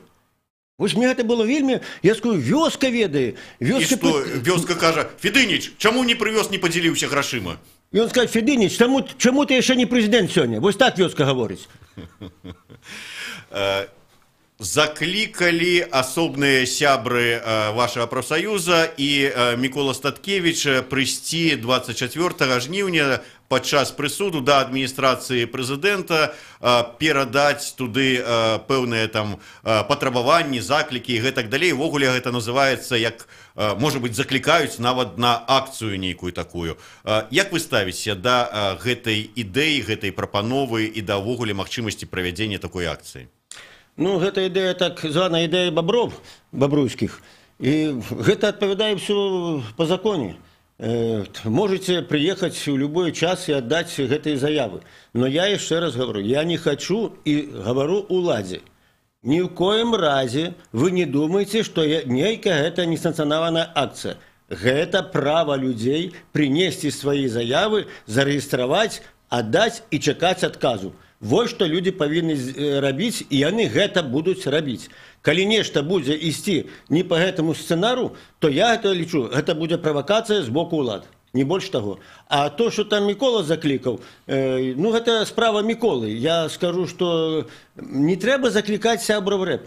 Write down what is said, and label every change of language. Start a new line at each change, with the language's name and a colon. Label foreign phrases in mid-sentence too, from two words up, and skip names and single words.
Belarusian: Вось мне гэта было вельмі, я скажу, вёска ведае. І што вёска кажа: Федыніч, чаму не прывёз, не падзяліўся грашыма? І он скажа: Федыніч, чаму ты яшчэ не прэзідэнт сёння? Вось так вёска гаворыць. Закликали асобныя сябры
Russian: вашего профсоюза
Belarusian: и Микола Статкевич прыйсці 24 жніўня падчас прысуду да адміністрацыі прэзідэнта, перадаць туды пэўныя там патрабаванні, заклікі і гэтак далей. Увогуле гэта называецца, як, можа быць, заклікаюць нават на акцыю нейкую такую. Як вы ставіце да гэтай ідэі, гэтай прапановы і да ўвогуле магчымасці правядзення такой акцыі? Гэта ідэя, так званая ідэя бабруйскіх. І гэта адпавядае ўсё па законе.
Russian: Можете приехать в любой час и отдать гэтые заявы. Но я еще раз говорю, я не хочу и говорю уладзе. Ни в коем разе вы не думаете, что
Belarusian: нейкая гэта несанкцыянаваная
Russian: акция. Гэта право людей принести свои заявы, зарегистрировать, отдать и чекать отказу. Вот что люди
Belarusian: павінны рабіць, і яны гэта будуць рабіць. Калі нешта будзе ісці не по гэтаму сцэнару, то я гэта лічу, гэта будзе правакацыя з боку ўлад. Не больш таго. А то, што там Мікола заклікаў, гэта справа Міколы. Я скажу, што не трэба заклікаць сябраў рэпа.